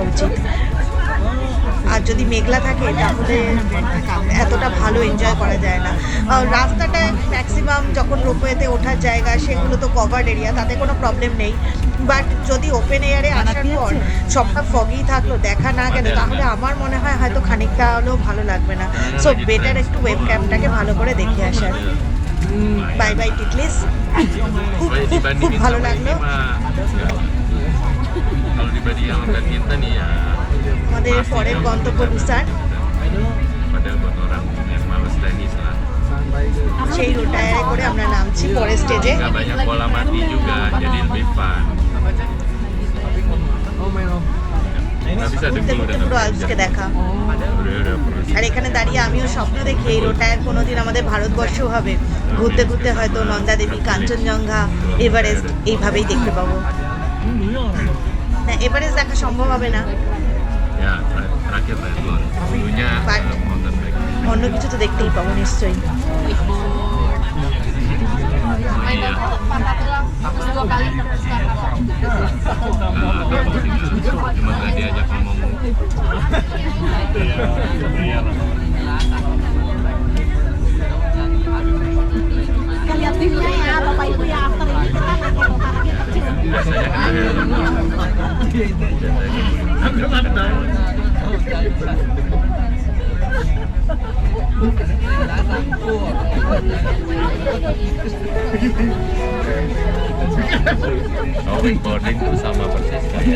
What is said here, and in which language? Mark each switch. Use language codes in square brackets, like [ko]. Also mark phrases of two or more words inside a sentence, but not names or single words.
[bn] উচিত আর যদি মেঘলা থাকে তাহলে এতটা ভালো এনজয় করা যায় না রাস্তাটা ম্যাক্সিমাম যখন রোপওয়েতে ওঠার জায়গা সেগুলো তো [en] covered area [bn] তাতে কোনো প্রবলেম নেই বাট যদি [en] open air [bn] আসার পর সবটা ফগি থাকলো দেখা না গেল তাহলে আমার মনে হয় হয়তো খানিকটা হলেও ভালো লাগবে না [en] so better [bn] একটু ওয়েব ক্যাম্পটাকে ভালো করে দেখে আসার [en] bye bye [bn] টিটলিস খুব ভালো লাগলো [id] Kalau dibanding sama badminton ya [bn] আমাদের পরের গন্তব্য বুসান [id] pada buat orang yang males tenis lah. [bn] সেই রোটায়ারে করে আমরা নামছি পরের স্টেজে [id] Nggak banyak bola mati juga, jadi lebih fun. Nggak bisa [bn] ঘুরতে [id] dengkul [bn] ঘুরতে [id] dan [bn] পুরো আলপসকে দেখা [id] udah perlu. [bn] আর এখানে দাঁড়িয়ে আমিও স্বপ্ন দেখি এই রোটায়ার কোনোদিন আমাদের ভারতবর্ষেও হবে ঘুরতে ঘুরতে হয়তো নন্দা দেবী কাঞ্চনজঙ্ঘা এভারেস্ট এইভাবেই দেখতে পাবো না এভারেস্ট দেখা সম্ভব হবে না [id] Ya, terakhir triathlon. Dulunya But- [en] mountain bike. [bn] অন্য কিছু তো দেখতেই পাবো নিশ্চয়ই [id] Iya. Terus 2 kali terus Cuma nggak diajak ngomong. lihat timnya ya bapak ibu ya after ini kita pakai motor kecil Biasanya kan ada. Biasanya Oh, recording tuh sama persis kayak